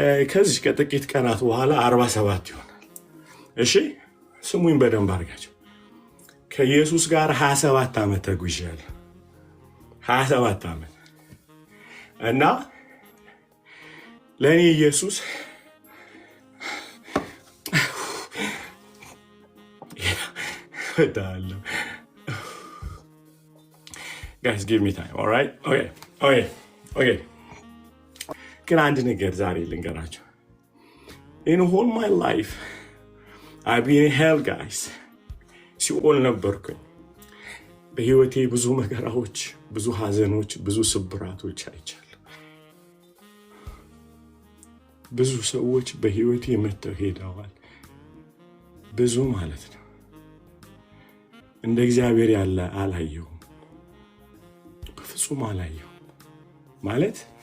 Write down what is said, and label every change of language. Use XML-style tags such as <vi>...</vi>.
<am>ከዚህ ከጥቂት ቀናት በኋላ 47 ይሆናል። እሺ። ስሙኝ በደንብ አድርጋቸው። ከኢየሱስ ጋር 27 ዓመት ተጉዣለሁ። 27 ዓመት እና ለእኔ ኢየሱስ እወዳለሁ።</am> <en>Guys, give me time, all right? Okay.</en> <am>ግን አንድ ነገር ዛሬ ልንገራቸው።</am> <en>In all my life, I've been in hell, guys.</en> <am>ሲኦል ነበርኩኝ። በህይወቴ ብዙ መከራዎች፣ ብዙ ሐዘኖች፣ ብዙ ስብራቶች አይቻለሁ። ብዙ ሰዎች በህይወቴ መጥተው ሄደዋል። ብዙ ማለት ነው። እንደ እግዚአብሔር ያለ አላየሁም። በፍጹም አላየሁም። ማለት</am>